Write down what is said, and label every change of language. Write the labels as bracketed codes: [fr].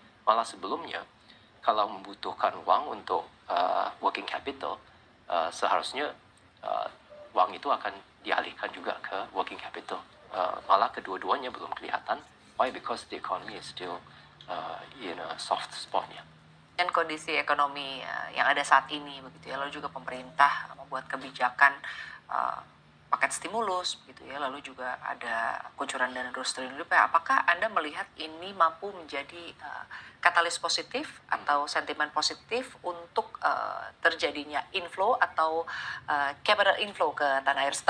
[id] Malah sebelumnya, kalau membutuhkan uang untuk working capital, seharusnya uang itu akan dialihkan juga ke working capital. Malah kedua-duanya belum kelihatan. [en] Why? Because the economy is still in a soft spot. [id] Ya. Dan kondisi ekonomi yang ada saat ini begitu ya, lalu juga pemerintah membuat kebijakan paket stimulus begitu ya, lalu juga ada kucuran dana 200 triliun rupiah. Apakah Anda melihat ini mampu menjadi katalis positif atau sentimen positif untuk terjadinya inflow atau capital inflow ke tanah air?